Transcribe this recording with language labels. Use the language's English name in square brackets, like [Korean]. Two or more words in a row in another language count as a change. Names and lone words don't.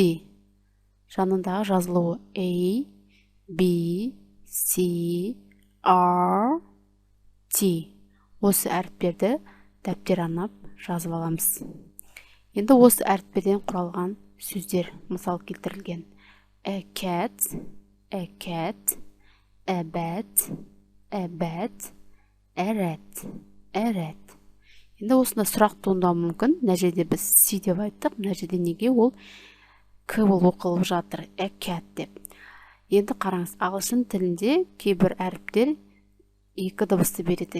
[Kazakh] Жанындағы жазылуы A, B, C, R, T. Осы әріптерді дәптер арнап жазып аламыз. Енді осы әріптерден құралған сөздер мысал келтірілген. [English] A cat, a bat, a rat. [Kazakh] Енді осында сұрақ туындауы мүмкін. Мына жерде біз C деп айттық. Мына жерде неге ол К болып оқылып жатыр? [English] A cat деп. [Kazakh] Енді қараңыз, ағылшын тілінде кейбір әріптер екі дыбысты береді.